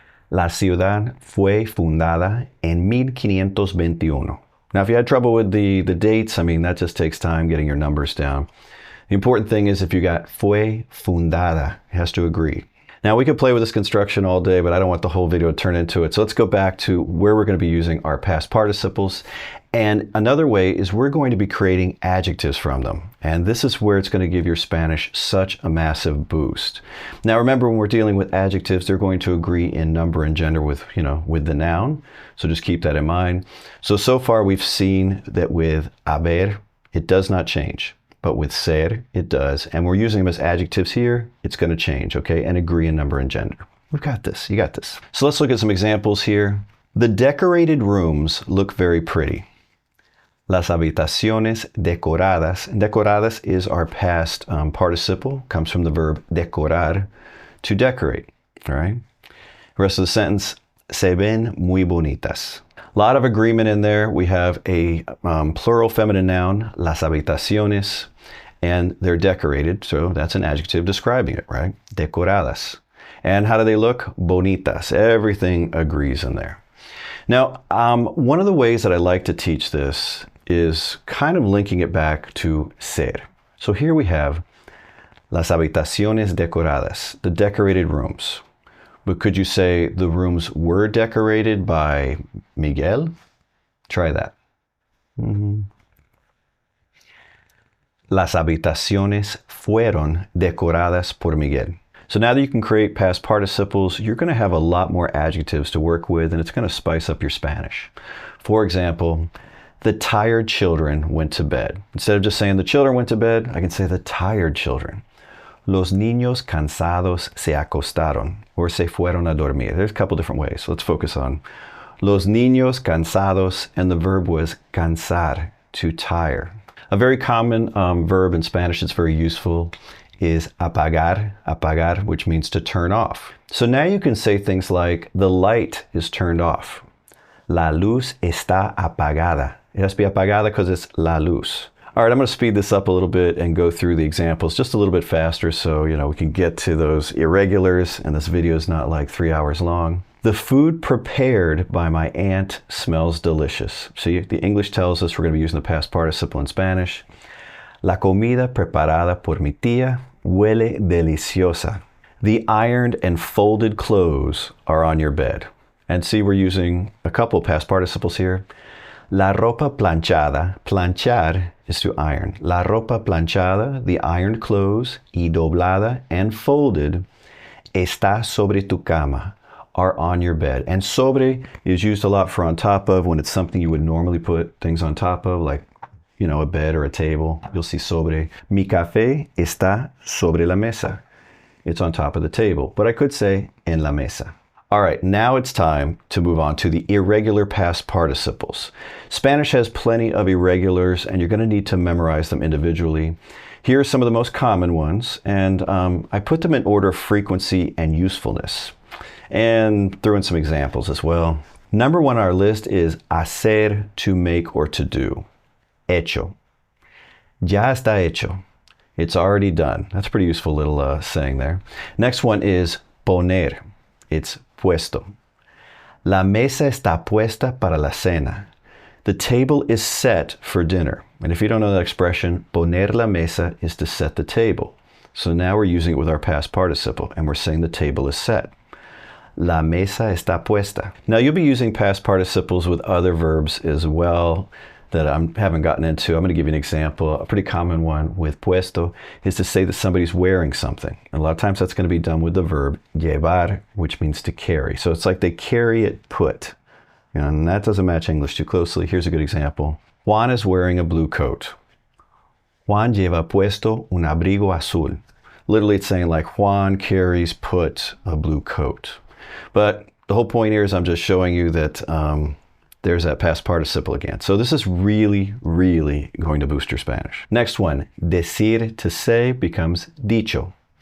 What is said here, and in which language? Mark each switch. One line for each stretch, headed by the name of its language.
Spanish: La ciudad fue fundada en 1521.
English: Now, if you had trouble with the dates, that just takes time getting your numbers down. The important thing is if you got fue fundada, it has to agree. Now, we could play with this construction all day, but I don't want the whole video to turn into it. So let's go back to where we're going to be using our past participles. And another way is we're going to be creating adjectives from them. And this is where it's going to give your Spanish such a massive boost. Now, remember, when we're dealing with adjectives, they're going to agree in number and gender with, with the noun. So just keep that in mind. So far we've seen that with haber, it does not change. But with ser, it does. And we're using them as adjectives here. It's going to change, okay? And agree in number and gender. We've got this. You got this. So let's look at some examples here. The decorated rooms look very pretty.
Spanish: Las habitaciones decoradas.
English: Decoradas is our past participle. Comes from the verb decorar, to decorate. All right? The rest of the sentence,
Spanish: se ven muy bonitas.
English: A lot of agreement in there. We have a plural feminine noun,
Spanish: las habitaciones,
English: and they're decorated. So that's an adjective describing it, right? Decoradas. And how do they look? Bonitas. Everything agrees in there. Now, one of the ways that I like to teach this is kind of linking it back to ser. So here we have
Spanish: las habitaciones decoradas,
English: the decorated rooms. But could you say the rooms were decorated by Miguel? Try that.
Spanish: Las habitaciones fueron decoradas por Miguel.
English: So now that you can create past participles, you're going to have a lot more adjectives to work with, and it's going to spice up your Spanish. For example, the tired children went to bed. Instead of just saying the children went to bed, I can say the tired children.
Spanish: Los niños cansados se acostaron, or se fueron a dormir.
English: There's a couple different ways. So let's focus on
Spanish: los niños cansados,
English: and the verb was cansar, to tire. A very common verb in Spanish that's very useful is apagar, apagar, which means to turn off. So now you can say things like, the light is turned off.
Spanish: La luz está apagada.
English: It has to be apagada because it's
Spanish: la luz.
English: All right, I'm going to speed this up a little bit and go through the examples just a little bit faster so, we can get to those irregulars and this video is not like 3 hours long. The food prepared by my aunt smells delicious. See, the English tells us we're going to be using the past participle in Spanish.
Spanish: La comida preparada por mi tía huele deliciosa.
English: The ironed and folded clothes are on your bed. And see, we're using a couple past participles here.
Spanish: La ropa planchada,
English: planchar is to iron.
Spanish: La ropa planchada,
English: the ironed clothes,
Spanish: y doblada,
English: and folded,
Spanish: está sobre tu cama,
English: are on your bed. And sobre is used a lot for on top of, when it's something you would normally put things on top of, like, you know, a bed or a table. You'll see sobre.
Spanish: Mi café está sobre la mesa.
English: It's on top of the table. But I could say
Spanish: en la mesa.
English: All right, now it's time to move on to the irregular past participles. Spanish has plenty of irregulars, and you're going to need to memorize them individually. Here are some of the most common ones, and I put them in order of frequency and usefulness, and threw in some examples as well. Number one on our list is hacer, to make or to do. Hecho.
Spanish: Ya está hecho.
English: It's already done. That's a pretty useful little saying there. Next one is poner. It's puesto.
Spanish: La mesa está puesta para la cena.
English: The table is set for dinner. And if you don't know that expression,
Spanish: poner la mesa
English: is to set the table. So now we're using it with our past participle, and we're saying the table is set.
Spanish: La mesa está puesta.
English: Now you'll be using past participles with other verbs as well that I haven't gotten into. I'm going to give you an example. A pretty common one with puesto is to say that somebody's wearing something. And a lot of times that's going to be done with the verb llevar, which means to carry. So it's like they carry it put. And that doesn't match English too closely. Here's a good example. Juan is wearing a blue coat.
Spanish: Juan lleva puesto un abrigo azul.
English: Literally it's saying like Juan carries put a blue coat. But the whole point here is I'm just showing you that there's that past participle again. So this is really, really going to boost your Spanish. Next one, decir, to say, becomes dicho.